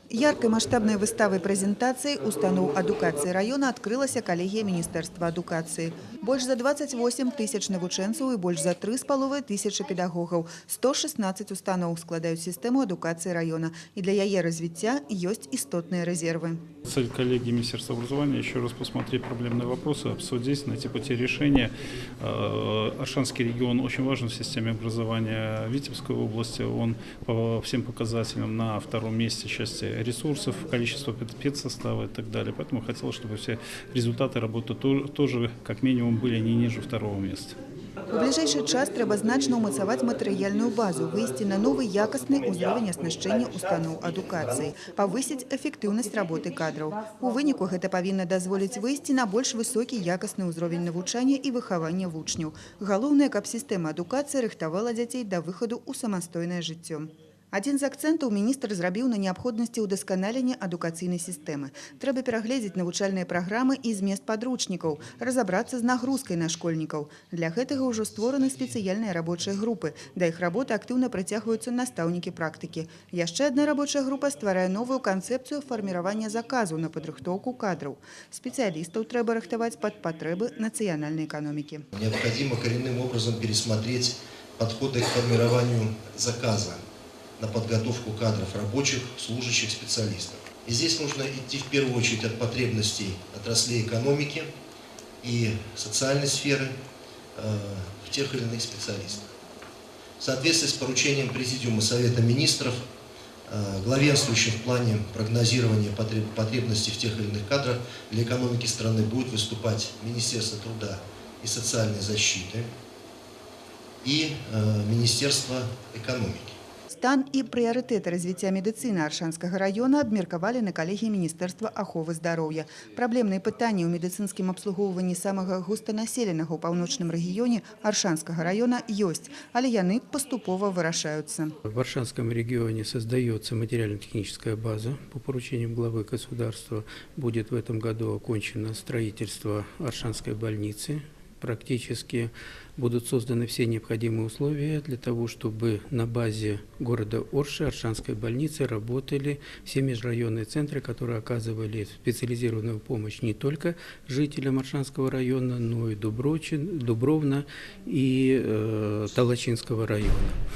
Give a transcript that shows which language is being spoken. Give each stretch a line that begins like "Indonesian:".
Belarusian: Яркай маштабнай выставай прэзентацыі устаноў адукацыі раёна адкрылася калегія Міністэрства адукацыі. Больш за 28 тысяч навучэнцаў і больш за 3,5 тысячы педагогаў. 116 устаноў складаюць сістэму адукацыі раёна. И для яе развіцця ёсць істотныя рэзервы.
Russian: Цель коллегии Министерства образования еще раз посмотреть проблемные вопросы, обсудить, найти пути решения. Аршанский регион очень важен в системе образования Витебской области. Он по всем показателям на втором месте в части ресурсов, количество педсостава и так далее. Поэтому хотелось, чтобы все результаты работы тоже как минимум были не ниже второго места.
Belarusian: У бліжэйшы час трэба значна ўмацаваць матэрыяльную базу, выйсці на новы якасны ўзровень аснашчэння устаноў адукацыі, павысіць эфектыўнасць работы кадраў. У выніку гэта павінна дазволіць выйсці на больш высокі якасны ўзровень навучання і выхавання вучняў. Галоўнае, каб сістэма адукацыі рыхтавала дзяцей да выхаду ў самастойнае жыццё. Адзін з акцэнтаў міністр зрабіў на неабходнасці ўдасканалення адукацыйнай сістэмы. Трэба перагледзець навучальныя праграмы і змест падручнікаў, разабрацца з нагрузкай на школьнікаў. Для гэтага ўжо створаны спецыяльныя рабочыя групы. Да іх работы актыўна прыцягваюцца настаўнікі практыкі. Яшчэ адна рабочая група стварае новую канцэпцыю фарміравання заказу на падрыхтоўку кадраў. Спецыялістаў трэба рыхтаваць пад патрэбы нацыянальнай эканомікі.
Russian: Необходимо коренным образом пересмотреть подходы к формированию заказа на подготовку кадров рабочих, служащих, специалистов. И здесь нужно идти в первую очередь от потребностей отраслей экономики и социальной сферы в тех или иных специалистах. В соответствии с поручением Президиума Совета Министров, главенствующим в плане прогнозирования потребностей в тех или иных кадрах для экономики страны будет выступать Министерство труда и социальной защиты и Министерство экономики.
Belarusian: Стан і прыярытэты развіцця медыцыны Аршанскага раёна абмеркавалі на калегіі Міністэрства аховы здароўя. Праблемныя пытанні ў медыцынскім абслугоўванні самага густанаселенага ў паўночным рэгіёне Аршанскага раёна ёсць, але яны паступова вырашаюцца.
Russian: В Аршанском регионе создается материально-техническая база. По поручениям главы государства будет в этом году окончено строительство Аршанской больницы. Практически будут созданы все необходимые условия для того, чтобы на базе города Орши, Аршанской больницы, работали все межрайонные центры, которые оказывали специализированную помощь не только жителям Аршанского района, но и Дубровна и Талачинского района.